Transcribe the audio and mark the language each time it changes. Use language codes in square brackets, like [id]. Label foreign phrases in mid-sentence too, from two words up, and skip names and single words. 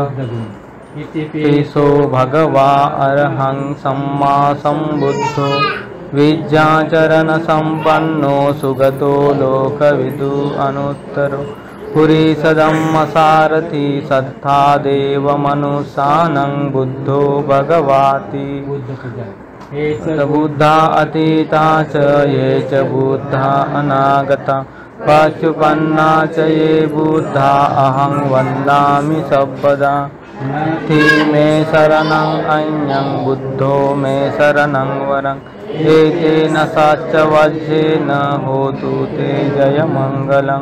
[pi] ईशो भगवा अरहं सम्मा सम्बुद्धो विद्याचरण संपन्नो सुगतो लोकविदु अनुत्तरो पुरीसधम्मसारथि सत्था देव मनुष्यानं बुद्धो भगवाति। बुद्धा अतीता च ये च बुद्धा अनागता पशुपन्ना च ये बुद्धा अहं वन्दामि सर्वदा। थी मे शरणं अन्यं बुद्धो मे शरणं वरं एतेन सच्च वज्रेन होतु ते जयमङ्गलम्।